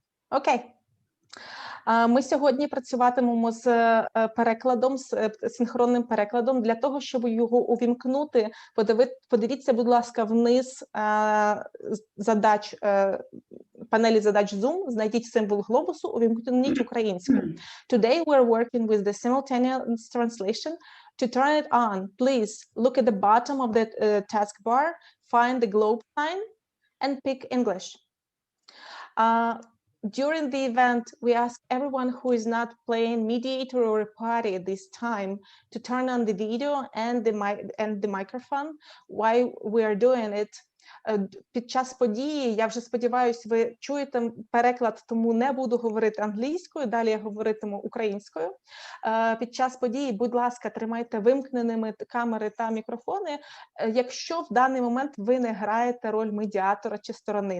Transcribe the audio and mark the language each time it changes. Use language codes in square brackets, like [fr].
[uk] Окей. Ми сьогодні працюватимемо з перекладом, з синхронним перекладом. Для того, щоб його увімкнути, подивіться, будь ласка, вниз задач, панелі задач Zoom, знайдіть символ глобусу, увімкніть українською. [en] Today we're working with the simultaneous translation. To turn it on, please look at the bottom of the taskbar, find the globe sign, and pick English. During the event, we ask everyone who is not playing mediator or a party at this time to turn on the video and the microphone. Why we are doing it? [uk] Під час події, я вже сподіваюся, ви чуєте переклад, тому не буду говорити англійською, далі я говоритиму українською. Під час події, будь ласка, тримайте вимкненими камери та мікрофони, якщо в даний момент ви не граєте роль медіатора чи сторони.